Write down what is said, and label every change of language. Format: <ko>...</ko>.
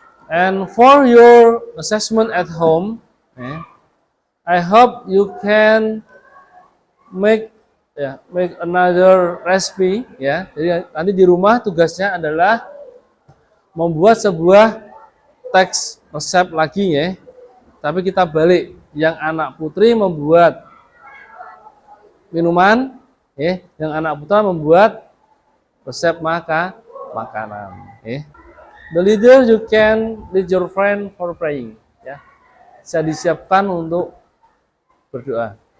<en>And for your assessment at home, I hope you can make another recipe.</en> <id>Ya. Jadi nanti di rumah tugasnya adalah membuat sebuah teks resep lagi ya. Tapi kita balik, yang anak putri membuat minuman, yang anak putra membuat resep makanan.</id> <en>The leader, you can lead your friend for praying.</en> <id>Ya, bisa disiapkan untuk berdoa.</id>